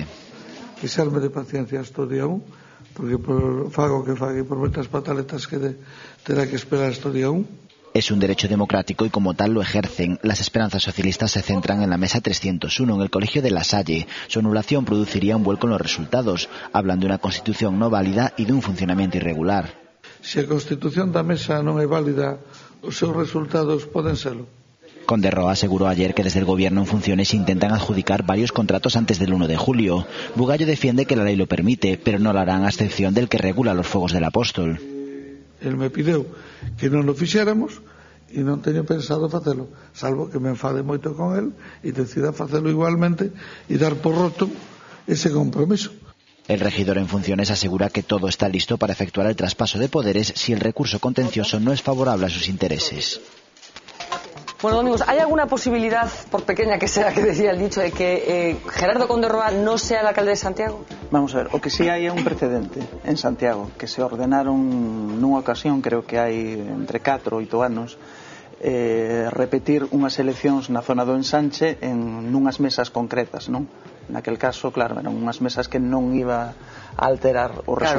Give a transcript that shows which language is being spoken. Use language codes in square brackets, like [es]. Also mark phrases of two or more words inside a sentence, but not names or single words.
[gl] Quixarme de paciencia hasta o día 1, porque por fago que fague por moitas pataletas que terá que esperar hasta o día 1. [es] Es un derecho democrático y como tal lo ejercen. Las esperanzas socialistas se centran en la mesa 301 en el colegio de La Salle. Su anulación produciría un vuelco en los resultados. Hablan de una constitución no válida y de un funcionamiento irregular. [gl] Si a constitución da mesa non é válida, os seus resultados poden serlo. [es] Conde Roa aseguró ayer que desde el gobierno en funciones intentan adjudicar varios contratos antes del 1 de julio. Bugallo defiende que la ley lo permite, pero no lo harán a excepción del que regula los fuegos del apóstol. [gl] El me pideu que non lo fixéramos e non teño pensado facelo, salvo que me enfade moito con el e decida facelo igualmente e dar por roto ese compromiso. [es] El regidor en funciones asegura que todo está listo para efectuar el traspaso de poderes si el recurso contencioso no es favorable a sus intereses. Bueno, Domingos, ¿hay alguna posibilidad, por pequeña que sea, que decía el dicho, de que Gerardo Conde Roa no sea el alcalde de Santiago? [gl] Vamos a ver, o que sí hai un precedente en Santiago, que se ordenaron nunha ocasión, creo que hai entre 4 e 8 anos, repetir unhas eleccións na zona do Ensanche en nunhas mesas concretas, non? Naquel caso, claro, eran unhas mesas que non iba a alterar o resultado.